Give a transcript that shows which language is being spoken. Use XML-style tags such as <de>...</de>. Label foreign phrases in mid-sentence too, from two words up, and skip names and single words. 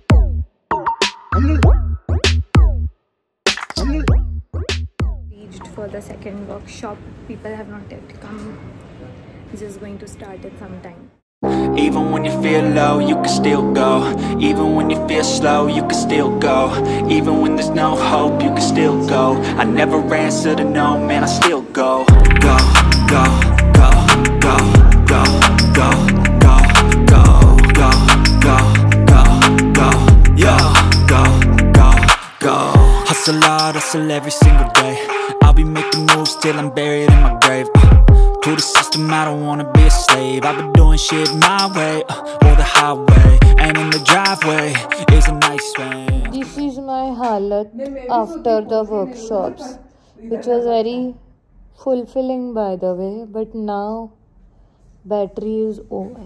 <en>Reached for the the second workshop. People have not yet come. Just going to start it sometime. Even when you feel low, you can still go. Even when you feel slow, you can still go. Even when there's no hope, you can still go. I never answer to no, man, I still go. Go, go, go, go, go, go, go, go, go, go, go, go, yo, go, go, go. Hustle hard, hustle every single day. I'll be making moves till I'm buried in my grave. To the system, I don't wanna be a slave. I've been doing shit my way, or the highway. And in the driveway is a nice way. This is my halat after the workshops, which was very fulfilling by the way, but now battery is over.</en>